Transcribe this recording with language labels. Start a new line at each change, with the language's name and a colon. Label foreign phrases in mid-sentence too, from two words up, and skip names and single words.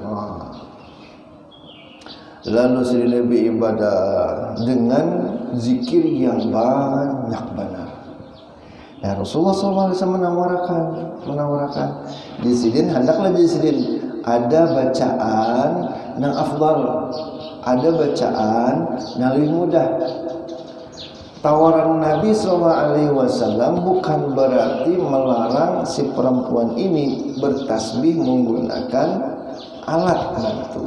Indonesian: Lalu sidin beribadah dengan zikir yang banyak benar. Nah, Rasulullah SAW menawarkan di sidin hendaklah di sidin ada bacaan yang afdal, ada bacaan yang lebih mudah. Tawaran Nabi SAW bukan berarti melarang si perempuan ini bertasbih menggunakan alat bantu.